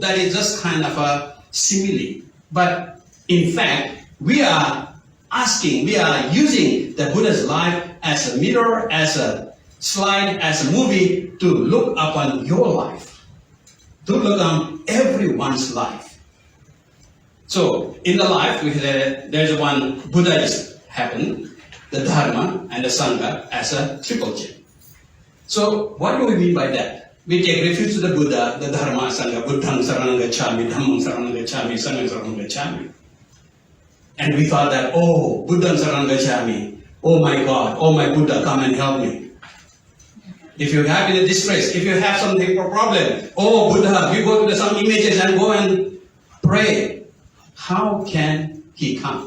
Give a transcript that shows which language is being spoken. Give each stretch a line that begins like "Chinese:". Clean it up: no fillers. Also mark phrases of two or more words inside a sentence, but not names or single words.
English: That is just kind of a simile. But in fact, we are using the Buddha's life as a mirror, as a slide, as a movie to look upon your life, to look on everyone's life. So in the life, there's one Buddhaism happened, the Dharma and the Sangha as a triple chain. So what do we mean by that? We take refuge to the Buddha, the Dharma,
Pali: Sangha, Buddham Saranam Gacchami, Dhammam Saranam Gacchami, Sangham Saranam Gacchami.
English: And we thought that,
Pali: oh, Buddham Saranam Gacchami,
English: oh my God, oh my Buddha, come and help me. If you have in a distress, if you have something for problem, oh Buddha, you go to some images and go and pray. How can he come?